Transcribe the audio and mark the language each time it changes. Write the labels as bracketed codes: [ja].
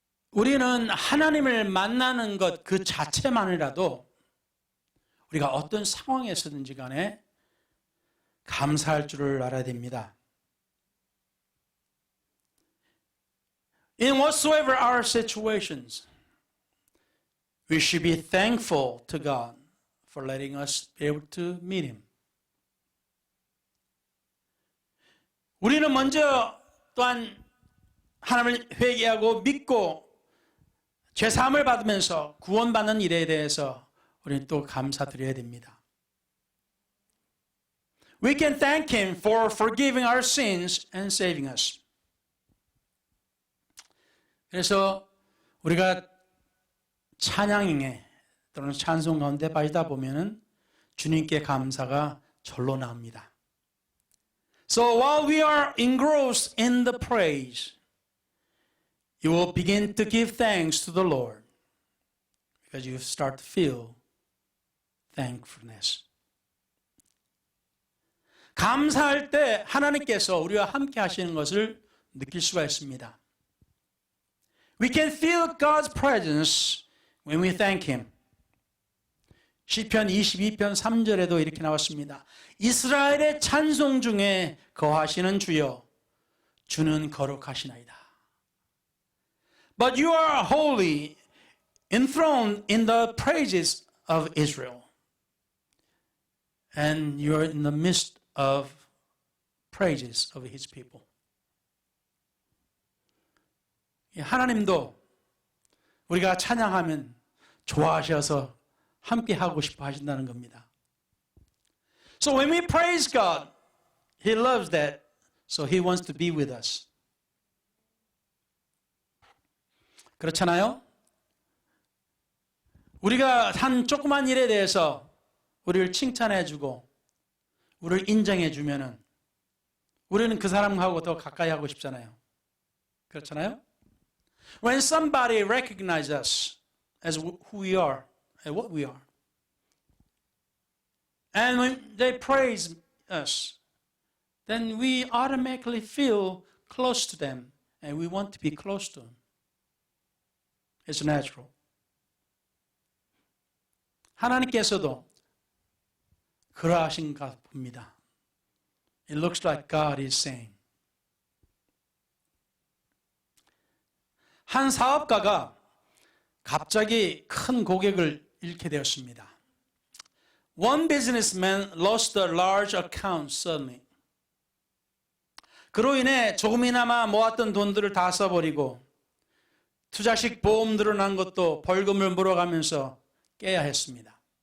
[ko] 우리는 하나님을 만나는 것 그 자체만이라도 우리가 어떤 상황에서든지 간에 감사할 줄을 알아야 됩니다. [en] In whatsoever our situations, we should be thankful to God for letting us be able to meet Him. [ko] 우리는 먼저 또한 하나님을 회개하고 믿고 죄사함을 받으면서 구원받는 일에 대해서 우리는 또 감사드려야 됩니다. [en] We can thank Him for forgiving our sins and saving us. [ko] 그래서 우리가 찬양에 또는 찬송 가운데 빠지다 보면은 주님께 감사가 절로 나옵니다. [en] So while we are engrossed in the praise, you will begin to give thanks to the Lord because you start to feel thankfulness. [ko] 감사할 때 하나님께서 우리와 함께 하시는 것을 느낄 수가 있습니다. [en] We can feel God's presence when we thank Him. [ko] 시편 22편 3절에도 이렇게 나왔습니다. 이스라엘의 찬송 중에 거하시는 주여, 주는 거룩하시나이다. [en] But you are holy, enthroned in the praises of Israel. And you are in the midst of praises of His people. [ko] 하나님도 우리가 찬양하면 좋아하셔서 함께 하고 싶어 하신다는 겁니다. [en] So when we praise God, He loves that, so He wants to be with us. [ko] 그렇잖아요? 우리가 한 조그만 일에 대해서 우리를 칭찬해주고 우리를 인정해주면은 우리는 그 사람하고 더 가까이 하고 싶잖아요. 그렇잖아요? [en] When somebody recognizes us as who we are and what we are, and when they praise us, then we automatically feel close to them and we want to be close to them. It's natural. [ko] 하나님께서도 그러하신가 봅니다. [en] It looks like God is saying. [ko] 한 사업가가 갑자기 큰 고객을 잃게 되었습니다. [en] One businessman lost a large account suddenly. [ko] 그로 인해 조금이나마 모았던 돈들을 다 써버리고 투자식 보험 들어난 것도 벌금을 물어가면서 깨야 했습니다.